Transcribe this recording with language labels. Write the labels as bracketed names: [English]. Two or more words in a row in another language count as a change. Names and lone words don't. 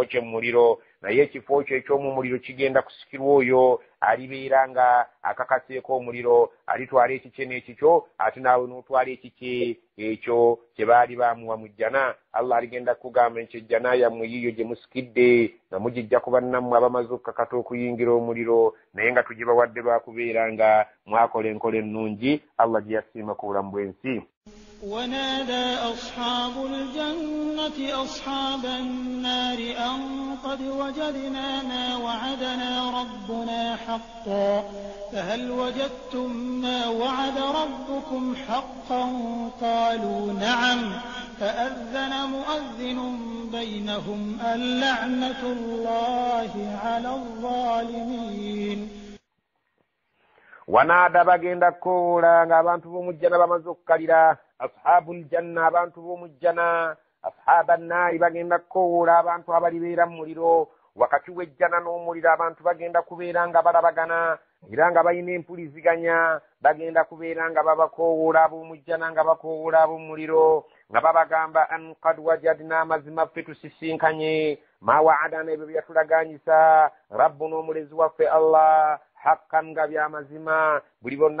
[Ganda] kye mu muliro naye ekifo kyo eky'omu muliro kigenda kusikirwa oyo alibeera nga akakaseeko omuliro alitwala ekikye n'ekikyo ate naawe n'otwala ekikye ekyo kye baali baamuwa mu jjana allah aligenda kugamba nti ejjana yammwe yiyo gye musikidde nga mugijja ku bannammwe abamaze okukakata okuyingira omuliro naye nga tugibawadde lwakubeera nga mwakola enkola ennungi allah gye yasiima ku bulamu bw'ensi. [Arabic] ونادى أصحاب الجنة أصحاب النار أن قد وجدنا ما وعدنا ربنا حقا فهل وجدتم ما وعد ربكم حقا قالوا نعم فأذن مؤذن بينهم اللعنة الله على الظالمين. [Ganda] ونادى bagenda koola nga abantu b'omujjana bamaze okukkalira [Arabic] أصحاب الجنة [Ganda] abantu b'omujjana [Arabic] أصحاب النار [Ganda] bagenda koola abantu abalibeera mu muliro wakati w'ejjana n'omuliro abantu bagenda kubeera nga balabagana era nga balina empuliziganya bagenda kubeera nga babakoowola ab'omujjana nga bakoowola ab'omuliro nga babagamba [Arabic] أن قد وجدنا [Ganda] amazima ffe tusisinkanye [Arabic] ما وعدنا [Ganda] ebyo byatulaganyisa rabbu n'omulezi waffe allah hakkan nga byamazima buli bonna